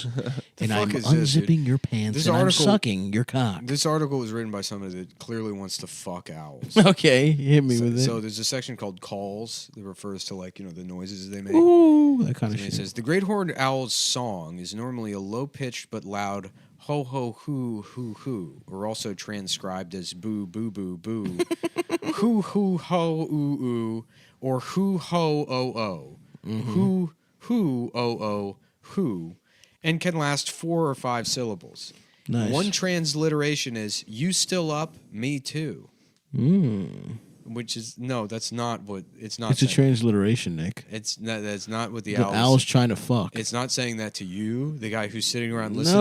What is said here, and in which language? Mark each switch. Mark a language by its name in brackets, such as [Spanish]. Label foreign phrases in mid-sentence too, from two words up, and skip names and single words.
[English] And I'm unzipping your pants and I'm sucking your cock. This article was written by somebody that clearly wants to fuck owls. Okay, hit me with it. So there's a section called calls that refers to the noises they make. Ooh, that kind of shit. It says the great horned owl's song is normally a low pitched but loud ho ho hoo hoo hoo, or also transcribed as boo boo boo boo, hoo hoo ho ooh ooh, or hoo ho o o, hoo hoo o o hoo, and can last 4 or 5 syllables. Nice. One transliteration is "You still up? Me too." Which is that's not what it's not. It's a transliteration, Nick. That's not what the owl's trying to fuck. It's not saying that to you, the guy who's sitting around listening.